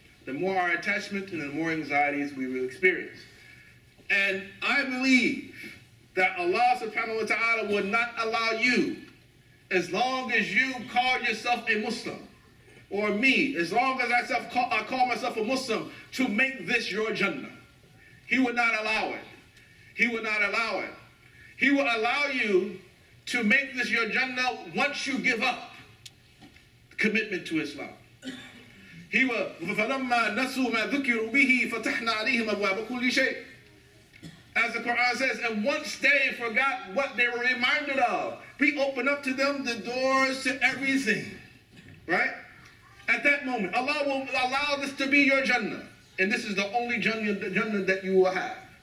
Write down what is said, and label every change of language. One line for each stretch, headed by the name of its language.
English: The more our attachment and the more anxieties we will experience. And I believe that Allah subhanahu wa ta'ala would not allow you, as long as you call yourself a Muslim, or me, as long as I call myself a Muslim, to make this your Jannah. He would not allow it. He would not allow it. He will allow you to make this your Jannah once you give up commitment to Islam. He will,
Arabic: فَلَمَّا نَسُوا مَا ذُكِرُوا بِهِ فَتَحْنَا عَلَيْهِمْ أَبْوَابَ كُلِّ شَيْءٍ.
English: As the Quran says, and once they forgot what they were reminded of, we open up to them the doors to everything. Right? At that moment, Allah will allow this to be your Jannah. And this is the only Jannah that you will have.